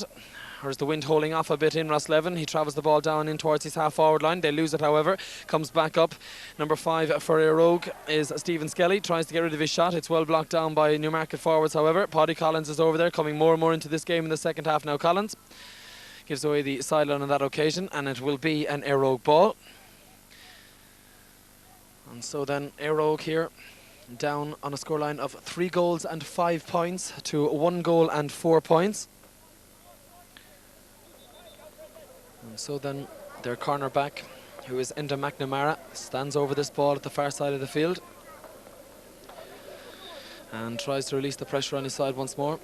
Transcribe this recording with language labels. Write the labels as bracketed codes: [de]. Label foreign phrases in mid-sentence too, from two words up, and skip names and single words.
[en] Or is the wind holding off a bit in Rosslevin? He travels the ball down in towards his half-forward line. They lose it, however. Comes back up. Number 5 for Éire is Stephen Skelly. Tries to get rid of his shot. It's well blocked down by Newmarket forwards, however. Paddy Collins is over there, coming more and more into this game in the second half now. Collins gives away the sideline on that occasion, and it will be an Éire ball. And so then Éire here down on a scoreline of 3 goals and 5 points to 1 goal and 4 points. And so then their cornerback, who is Enda McNamara, stands over this ball at the far side of the field and tries to release the pressure on his side once more.